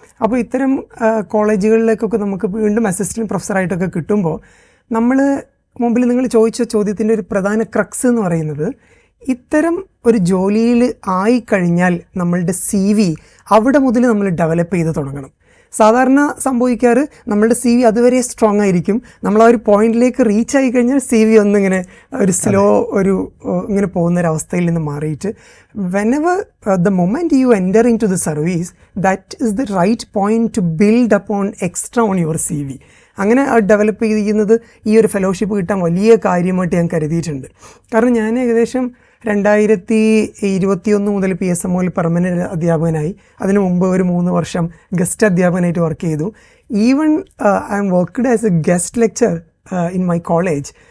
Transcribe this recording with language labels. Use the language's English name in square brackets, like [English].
[Malayalam] അപ്പോൾ ഇത്തരം കോളേജുകളിലേക്കൊക്കെ നമുക്ക് വീണ്ടും അസിസ്റ്റൻറ്റ് പ്രൊഫസറായിട്ടൊക്കെ കിട്ടുമ്പോൾ നമ്മൾ മുമ്പിൽ നിങ്ങൾ ചോദിച്ച ചോദ്യത്തിൻ്റെ ഒരു പ്രധാന ക്രക്സ് എന്ന് പറയുന്നത്, ഇത്തരം ഒരു ജോലിയിൽ ആയിക്കഴിഞ്ഞാൽ നമ്മളുടെ CV അവിടെ മുതൽ നമ്മൾ ഡെവലപ്പ് ചെയ്ത് തുടങ്ങണം. സാധാരണ സംഭവിക്കാറ് നമ്മളുടെ CV അതുവരെ സ്ട്രോങ് ആയിരിക്കും, നമ്മൾ ആ ഒരു പോയിന്റിലേക്ക് റീച്ച് ആയി കഴിഞ്ഞാൽ CV ഒന്നിങ്ങനെ ഒരു സ്ലോ ഇങ്ങനെ പോകുന്നൊരവസ്ഥയിൽ നിന്ന് മാറിയിട്ട് [English] whenever the moment you enter into the service, that is the right point to build upon extra on your CV. [Malayalam] അങ്ങനെ ഡെവലപ്പ് ചെയ്യുന്നത് ഈ ഒരു ഫെലോഷിപ്പ് കിട്ടാൻ വലിയ കാര്യമായിട്ട് ഞാൻ കരുതിയിട്ടുണ്ട്. കാരണം ഞാൻ ഏകദേശം 2021 മുതൽ PSMOയിൽ പെർമനൻ്റ് അധ്യാപകനായി. അതിനു മുമ്പ് ഒരു 3 വർഷം ഗസ്റ്റ് അധ്യാപകനായിട്ട് വർക്ക് ചെയ്തു. [English] Even I am worked as a guest lecture in my college.